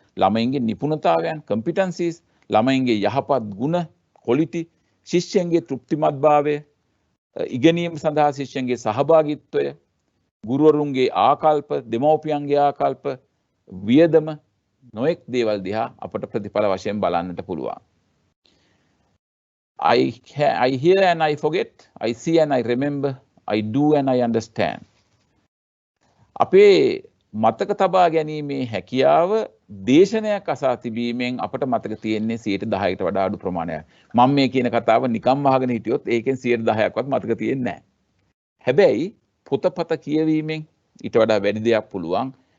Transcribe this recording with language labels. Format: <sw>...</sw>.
<si>ළමයින්ගේ නිපුණතාවයන් competencies, ළමයින්ගේ යහපත් ගුණ quality, ශිෂ්‍යයන්ගේ තෘප්තිමත්භාවය, ඉගෙනීම සඳහා ශිෂ්‍යයන්ගේ සහභාගීත්වය, ගුරුවරුන්ගේ ආකල්ප, දෙමව්පියන්ගේ ආකල්ප, වියදම නොඑක් දේවල් දිහා අපට ප්‍රතිඵල වශයෙන් බලන්නට පුළුවන්.</si> <en>I hear and I forget, I see and I remember, I do and I understand.</en> <si>අපේ මතක තබා ගැනීමේ හැකියාව දේශනයක් අසා තිබීමෙන් අපට මතක තියෙන්නේ 10%කට වඩා අඩු ප්‍රමාණයක්. මම මේ කියන කතාව නිකම්ම අහගෙන හිටියොත් ඒකෙන් 10%ක්වත් මතක තියෙන්නේ නැහැ. හැබැයි පොතපත කියවීමෙන් ඊට වඩා වැඩි දෙයක් පුළුවන්.</si>